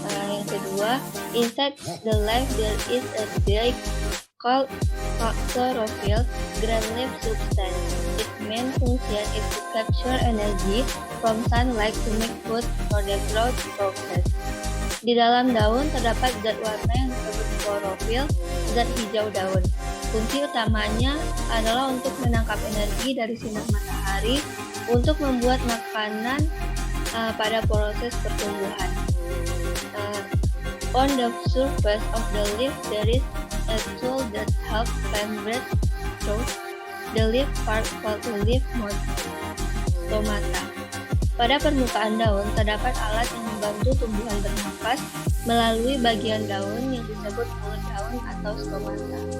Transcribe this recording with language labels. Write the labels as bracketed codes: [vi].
[id] Yang kedua, [en] inside the leaf there is a dye called chlorophyll, green leaf substance. Its main function is to capture energy from sunlight to make food for the growth process. [id] Di dalam daun terdapat zat warna yang disebut klorofil, zat hijau daun. Fungsi utamanya adalah untuk menangkap energi dari sinar matahari untuk membuat makanan pada proses pertumbuhan. [en] On the surface of the leaf there is a tool that helps plant breathe through the leaf part called the leaf stomata. [id] Pada permukaan daun terdapat alat yang membantu tumbuhan bernafas melalui bagian daun yang disebut mulut daun atau stomata.